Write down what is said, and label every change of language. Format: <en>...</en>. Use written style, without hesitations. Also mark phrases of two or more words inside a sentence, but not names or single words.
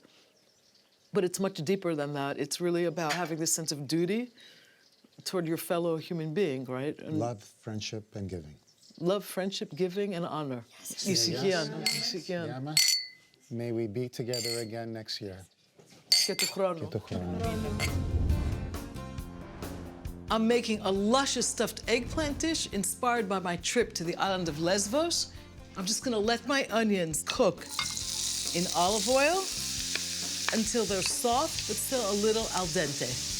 <en>But it's much deeper than that. It's really about having this sense of duty toward your fellow human being, right? And Love, friendship, and giving. love, friendship, giving, and honor.</en> <el>Ησυχία.</el> <en>Yama, may we be together again next year.</en> <el>Και του χρόνου. Το χρόνο.</el> <en>I'm making a luscious stuffed eggplant dish inspired by my trip to the island of Lesvos. I'm just gonna let my onions cook in olive oil until they're soft, but still a little al dente.</en>